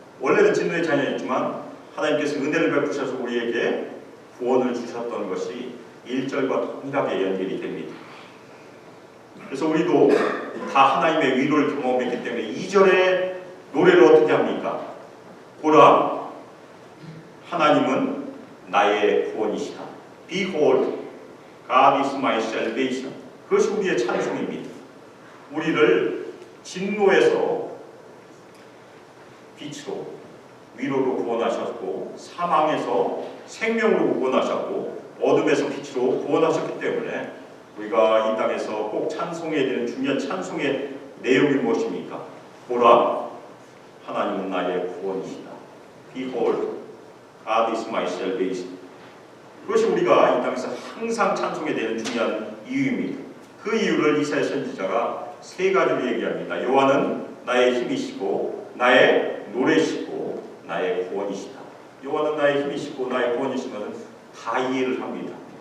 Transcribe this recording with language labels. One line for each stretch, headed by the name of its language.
Korean: 원래는 진노의 자녀였지만 하나님께서 은혜를 베푸셔서 우리에게 구원을 주셨던 것이 1절과 동일하게 연결이 됩니다. 그래서 우리도 다 하나님의 위로를 경험했기 때문에 2절의 노래를 어떻게 합니까? 보라, 하나님은 나의 구원이시다.
English: Behold, God is my salvation.
Korean: 그것이 우리의 찬송입니다. 우리를 진노에서 빛으로, 위로로 구원하셨고 사망에서 생명으로 구원하셨고 어둠에서 빛으로 구원하셨기 때문에 우리가 이 땅에서 꼭 찬송해야 되는 중요한 찬송의 내용이 무엇입니까? 보라, 하나님은 나의 구원이시다.
English: Behold, God is my salvation.
Korean: 그것이 우리가 이 땅에서 항상 찬송해야 되는 중요한 이유입니다. 그 이유를 이사야 선지자가 세 가지로 얘기합니다. 여호와는 나의 힘이시고 나의 노래시고 나의 구원이시다. 여호와는 나의 힘이시고 나의 구원이신 것은 다 이해를 합니다.